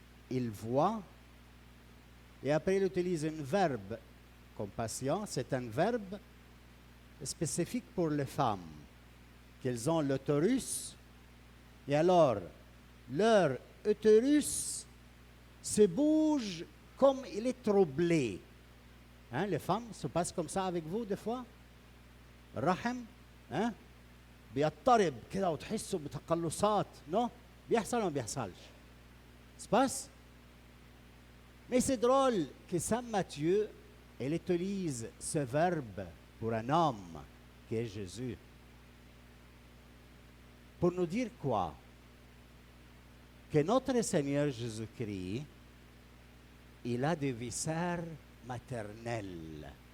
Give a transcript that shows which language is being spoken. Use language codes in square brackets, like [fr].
[fr] Il voit, et après il utilise un verbe, compassion, c'est un verbe spécifique pour les femmes, qu'elles ont l'utérus, et alors leur utérus se bouge comme il est troublé. Hein, les femmes, se passe comme ça avec vous des fois? [ar] رحم hein? بيضطرب كده وتحسوا بتقلصات non? بيحصل ولا ما بيحصلش؟ [fr] se passe? Mais c'est drôle que Saint Matthieu, elle utilise ce verbe pour un homme qui est Jésus. Pour nous dire quoi? Que notre Seigneur Jésus-Christ, il a des viscères maternels.